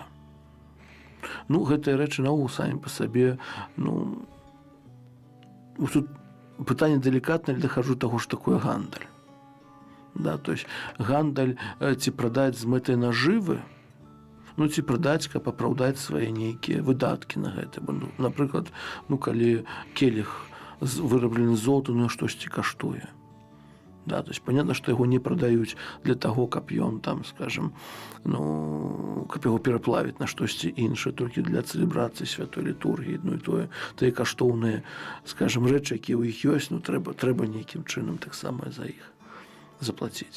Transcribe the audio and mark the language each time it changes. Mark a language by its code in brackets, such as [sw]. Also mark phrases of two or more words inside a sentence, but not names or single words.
[be] Гэтыя рэчы наогул самі па сабе, тут пытанне далікатнае, але дахаджу да таго, што такое гандаль. [ru] То есть [be] гандаль ці прадаць з мэтай нажывы, ці прадаць, каб апраўдаць свае нейкія выдаткі на гэта. Напрыклад, калі келіх выраблены з золата, штосьці каштуе. [ru] То есть понятно, [be] што яго не прадаюць для таго, каб ён там, скажем, каб яго пераплавіць на штосьці іншае, толькі для цэлебрацыі святой літургіі, і тыя каштоўныя, скажем, рэчы, якія ў іх ёсць, трэба нейкім чынам таксама за іх заплаціць.